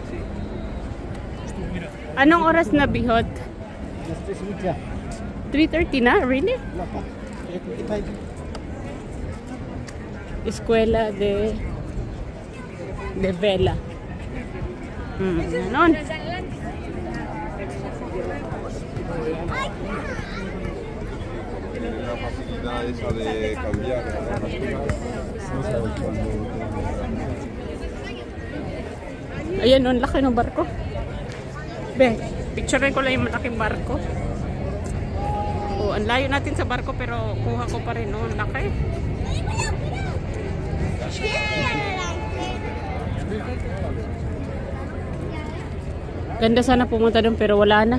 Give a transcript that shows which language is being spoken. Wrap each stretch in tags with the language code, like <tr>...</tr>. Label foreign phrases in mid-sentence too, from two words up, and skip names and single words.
<tl>Anong oras na, Bihot? 3:30 na? Really? Escuela de Vela. Ganon.</tl> <es>La facilidad esa de cambiar.</es> <tl>Ayan, ang laki ng barko. Be, picturein ko lang yung malaking barko. Oh, ang layo natin sa barko pero kuha ko pa rin. Oh, ang laki. Ganda sana pumunta doon pero wala na.</tl>